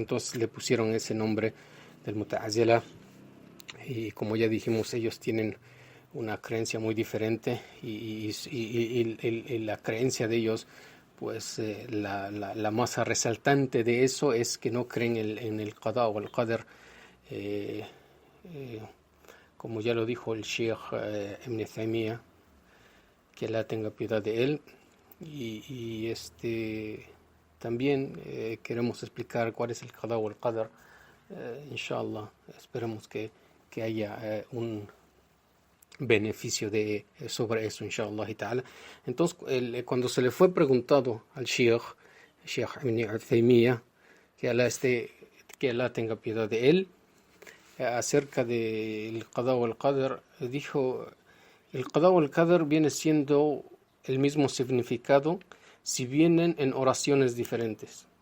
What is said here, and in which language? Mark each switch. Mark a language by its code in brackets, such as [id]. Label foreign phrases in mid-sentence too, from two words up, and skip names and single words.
[es] Entonces le pusieron ese nombre del Muta'azila, y como ya dijimos, ellos tienen una creencia muy diferente, y la creencia de ellos, pues la más resaltante de eso es que no creen en el qada o el qadr, como ya lo dijo el Sheikh Ibn Taymiyyah, que Allah tenga piedad de él. Y también queremos explicar cuál es el qada o el qadr. Inshallah, esperemos que haya un beneficio sobre eso, [ar] إن شاء الله تعالى. [es] Entonces, cuando se le fue preguntado al Sheikh Ibn Taymiyyah, que Allah tenga piedad de él, acerca del qada o el qadr, dijo: el qada o el qadr viene siendo el mismo significado si vienen en oraciones diferentes.